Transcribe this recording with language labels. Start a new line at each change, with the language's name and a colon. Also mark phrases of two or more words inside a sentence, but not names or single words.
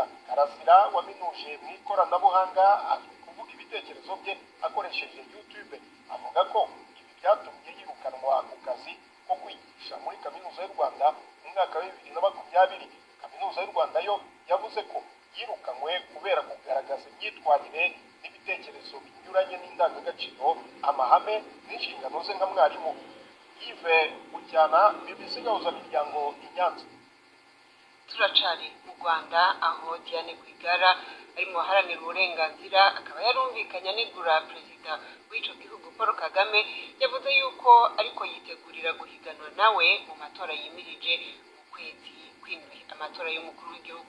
Kinyarwanda: Karasira waminuje mu ikoranabuhanga ari kuvuga ibitekerezo bye akoresheje YouTube, avuga ko ibi byatumye yirukanwa ku kazi ko kwigisha muri Kaminuza y'u Rwanda mu mwaka wa 2020. Kaminuza y'u Rwanda yo yavuze ko yirukanwe kubera kugaragaza imyitwarire n'ibitekerezo binyuranye n'indangagaciro, amahame n'inshingano ze nka mwarimu. Yves Bucyana, BBC Gahuzamiryango i Nyanza.
Rundi: Turacari mu Rwanda aho Diane Rwigara ari mu baharanira uburenganzira akaba yarumvikanye anegura perezida w'ico gihugu Paul Kagame, yavuze yuko ariko yitegurira guhiganwa nawe mu matora yimirije mu kwezi kw'indwi, amatora y'umukuru w'igihugu.